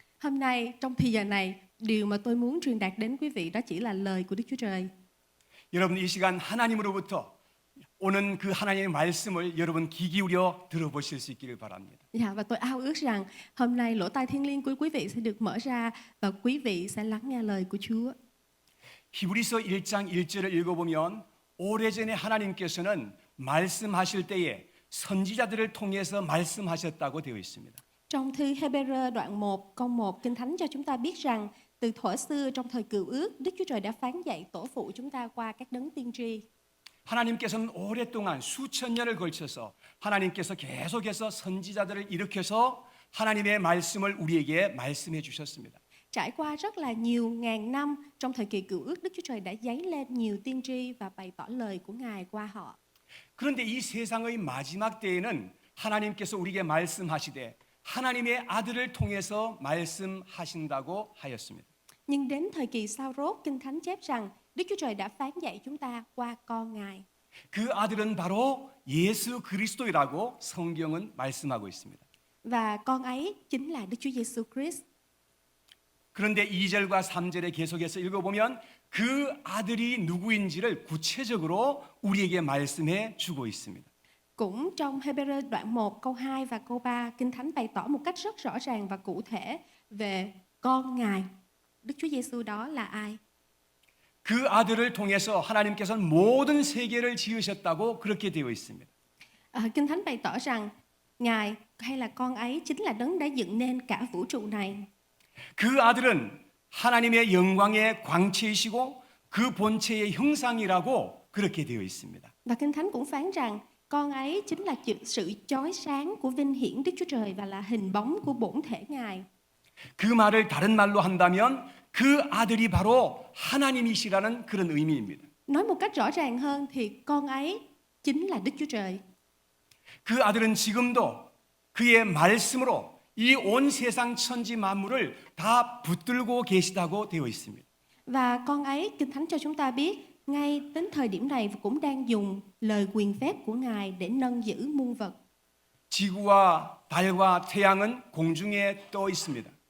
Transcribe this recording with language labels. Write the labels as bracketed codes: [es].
[vi] Hôm nay trong thời giờ này, điều mà tôi muốn truyền đạt đến quý vị đó chỉ là lời của Đức Chúa Trời. [ko] 여러분 이 시간 하나님으로부터 오는 그 하나님의 말씀을 여러분 귀 기울여 들어보실 수 있기를 바랍니다. [vi] Và tôi ao ước rằng hôm nay lỗ tai thiên liêng của quý vị sẽ được mở ra và quý vị sẽ lắng nghe lời của Chúa. [ko] 히브리서 1장 1절을 읽어보면 오래전에 하나님께서는 말씀하실 때에 선지자들을 통해서 말씀하셨다고 되어 있습니다. [vi] Trong thư Hebrew đoạn 1 câu 1 Kinh Thánh cho chúng ta biết rằng từ thuở xưa trong thời Cựu Ước, Đức Chúa Trời đã phán dạy tổ phụ chúng ta qua các đấng tiên tri. [ko] 하나님께서는 오랫동안 수천 년을 걸쳐서 하나님께서 계속해서 선지자들을 일으켜서 하나님의 말씀을 우리에게 말씀해 주셨습니다. [vi] Trải qua rất là nhiều ngàn năm trong thời kỳ Cựu Ước, Đức Chúa Trời đã giấy lên nhiều tiên tri và bày tỏ lời của Ngài qua họ. [ko] 그런데 이 세상의 마지막 때에는 하나님께서 우리에게 말씀하시되 하나님의 아들을 통해서 말씀하신다고 하였습니다. [vi] Nhưng đến thời kỳ sau rốt, Kinh Thánh chép rằng Đức Chúa Trời đã phán dạy chúng ta qua con Ngài. [ko] 그 아들은 바로 예수 그리스도이라고 성경은 말씀하고 있습니다. [vi] Và con ấy chính là Đức Chúa Giêsu Christ. [ko] 그런데 2절과 3절에 계속해서 읽어보면 그 아들이 누구인지를 구체적으로 우리에게 말씀해 주고 있습니다. [vi] Cũng trong Hebrew đoạn 1 câu 2 và câu 3, Kinh Thánh bày tỏ một cách rất rõ ràng và cụ thể về con Ngài. Đức Chúa Giêsu đó là ai? [ko] 그 아들을 통해서 하나님께서는 모든 세계를 지으셨다고 그렇게 되어 있습니다. [vi] Kinh Thánh bày tỏ rằng Ngài hay là con ấy chính là đấng đã dựng nên cả vũ trụ này. [ko] 그 아들은 하나님의 영광의 광채이시고 그 본체의 형상이라고 그렇게 되어 있습니다. [vi] Và Kinh Thánh cũng phán rằng con ấy chính là sự chói sáng của vinh hiển Đức Chúa Trời và là hình bóng của bổn thể Ngài. [ko] 그 말을 다른 말로 한다면 그 아들이 바로 하나님이시라는 그런 의미입니다. [vi] Nói một cách rõ ràng hơn thì con ấy chính là Đức Chúa Trời. [ko] 그 아들은 지금도 그의 말씀으로 이 온 세상 천지 만물을 다 붙들고 계시다고 되어 있습니다. [vi] Và con ấy, Kinh Thánh cho chúng ta biết, ngay đến thời điểm này cũng đang dùng lời quyền phép của Ngài để nâng giữ muôn vật. [ko] 지구와 달과 태양은 공중에 떠 있습니다.